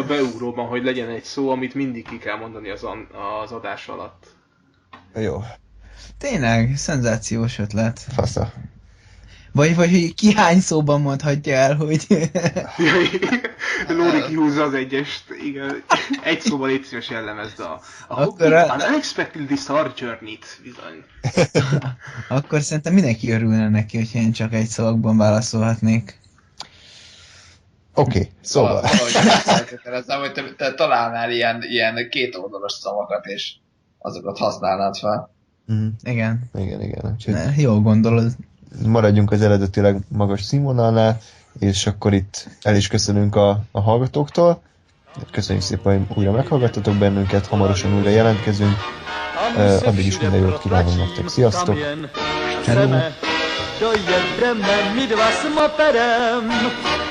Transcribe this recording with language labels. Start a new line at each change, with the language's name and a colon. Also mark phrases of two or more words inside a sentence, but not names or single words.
Hungarian: mint a beugróban, hogy legyen egy szó, amit mindig ki kell mondani az adás alatt. Jó, Tényleg, szenzációs ötlet. fasza. Vagy hogy ki hány szóban mondhatja el, hogy... Lóri kihúzza az egyest, igen. Egy szóval légy szíves jellemezd a Akkor an unexpectedly star journey-t, bizony. Akkor szerintem mindenki örülne neki, hogyha én csak egy szavakban válaszolhatnék. Oké, szóval. valahogy feltételezem, hogy te találnál ilyen kétoldalas szavakat, és azokat használnád fel. Mhm. Igen, Igen. Úgyhogy jól gondolod. maradjunk az eredetileg magas színvonalnál, és akkor itt el is köszönünk a hallgatóktól. Köszönjük szépen, hogy újra meghallgattatok bennünket, hamarosan újra jelentkezünk. Addig is minden jót kívánunk nektek. Sziasztok!
Czech: Chceme, dojedeme my dva s moperem,